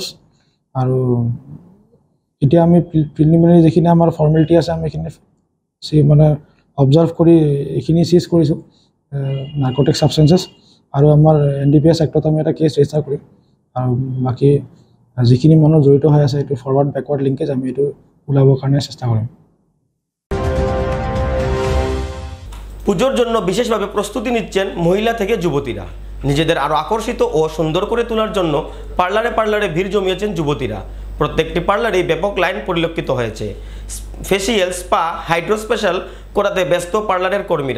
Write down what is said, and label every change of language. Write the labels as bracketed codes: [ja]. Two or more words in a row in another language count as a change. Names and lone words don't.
[as] আৰু এতিয়া আমি প্ৰিলিমিনাৰী যিখিনি আমাৰ ফৰ্মেলিটি আছে আমি এইখিনি মানে অবজাৰ্ভ কৰি এইখিনি চিজ কৰিছোঁ [en] narcotic substances. [as] আৰু আমাৰ NDPS এক্টত আমি এটা কেছ ৰেজিষ্টাৰ কৰিম। আৰু বাকী যিখিনি মানুহ জড়িত হৈ আছে এইটো [en] forward backward linkage [as] আমি এইটো ওলাবৰ কাৰণে চেষ্টা কৰিম। [bn] পুজোর জন্য বিশেষভাবে প্রস্তুতি নিচ্ছেন মহিলা থেকে যুবতীরা। নিজেদের আরও আকর্ষিত ও সুন্দর করে তোলার জন্য পার্লারে পার্লারে ভিড় জমিয়েছেন যুবতীরা। প্রত্যেকটি পার্লারেই ব্যাপক লাইন পরিলক্ষিত হয়েছে। [en] facial, spa, hydro special [bn] করাতে ব্যস্ত পার্লারের কর্মীরা।